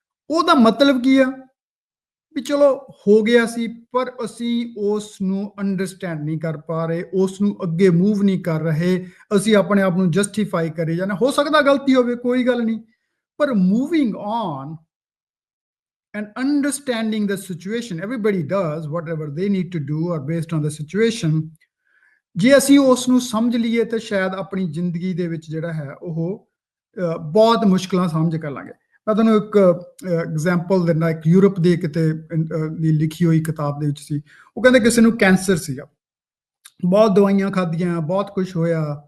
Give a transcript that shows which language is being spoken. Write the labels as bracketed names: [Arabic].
[Punjabi] ਉਹਦਾ ਮਤਲਬ ਕੀ ਆ ਵੀ ਚਲੋ ਹੋ ਗਿਆ ਸੀ, ਪਰ ਅਸੀਂ ਉਸ ਨੂੰ ਅੰਡਰਸਟੈਂਡ ਨਹੀਂ ਕਰ ਪਾ ਰਹੇ, ਉਸ ਨੂੰ ਅੱਗੇ ਮੂਵ ਨਹੀਂ ਕਰ ਰਹੇ, ਅਸੀਂ ਆਪਣੇ ਆਪ ਨੂੰ ਜਸਟੀਫਾਈ ਕਰੀ ਜਾਂਦੇ। ਹੋ ਸਕਦਾ ਗਲਤੀ ਹੋਵੇ, ਕੋਈ ਗੱਲ ਨਹੀਂ, ਪਰ [English] Moving on and understanding the situation. Everybody does whatever they need to do or based on the situation. [Punjabi] ਜੇ ਅਸੀਂ ਉਸ ਨੂੰ ਸਮਝ ਲਈਏ ਤਾਂ ਸ਼ਾਇਦ ਆਪਣੀ ਜ਼ਿੰਦਗੀ ਦੇ ਵਿੱਚ ਜਿਹੜਾ ਹੈ ਉਹ ਬਹੁਤ ਮੁਸ਼ਕਲਾਂ ਸਮਝ ਕਰ ਲਾਂਗੇ। ਮੈਂ ਤੁਹਾਨੂੰ ਇੱਕ ਐਗਜ਼ਾਮਪਲ ਦਿੰਦਾ, ਇੱਕ ਯੂਰਪ ਦੇ ਕਿਤੇ ਦੀ ਲਿਖੀ ਹੋਈ ਕਿਤਾਬ ਦੇ ਵਿੱਚ ਸੀ। ਉਹ ਕਹਿੰਦੇ ਕਿਸੇ ਨੂੰ ਕੈਂਸਰ ਸੀਗਾ, ਬਹੁਤ ਦਵਾਈਆਂ ਖਾਧੀਆਂ, ਬਹੁਤ ਕੁਛ ਹੋਇਆ।